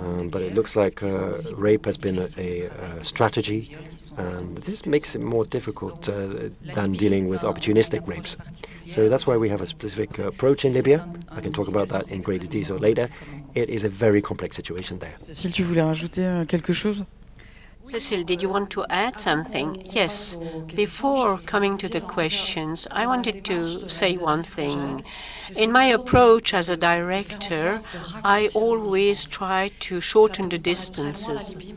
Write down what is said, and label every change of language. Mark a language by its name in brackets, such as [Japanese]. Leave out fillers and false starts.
[English] But it looks like rape has been a strategy, and this makes it more difficult than dealing with opportunistic rapes. So that's why we have a specific approach in Libya. I can talk about that in greater detail later. It is a very complex situation there. [French] Cécile, tu voulais rajouter quelque chose? [English] Cécile, did you want to add something? Yes. Before coming to the questions, I wanted to say one thing. In my approach as a director, I always try to shorten the distances.